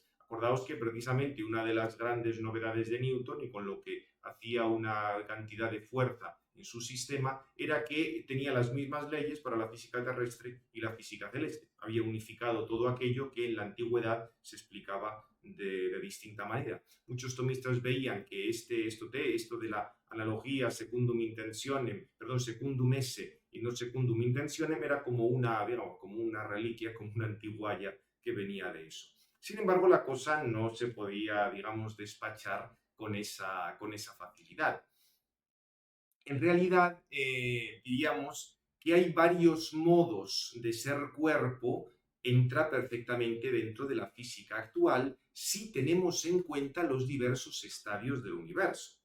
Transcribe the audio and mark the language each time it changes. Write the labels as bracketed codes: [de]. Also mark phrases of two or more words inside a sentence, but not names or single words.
[es] Acordaos que precisamente una de las grandes novedades de Newton, y con lo que hacía una cantidad de fuerza en su sistema, era que tenía las mismas leyes para la física terrestre y la física celeste. Había unificado todo aquello que en la antigüedad se explicaba de distinta manera. Muchos tomistas veían que esto de la analogía [la] secundum intentionem, [es] perdón, [la] secundum esse [es] y no [la] secundum intentionem [es] era como una, digamos, como una reliquia, como una antiguaya que venía de eso. Sin embargo, la cosa no se podía, digamos, despachar con esa facilidad. En realidad, diríamos que hay varios modos de ser cuerpo, entra perfectamente dentro de la física actual si tenemos en cuenta los diversos estadios del universo.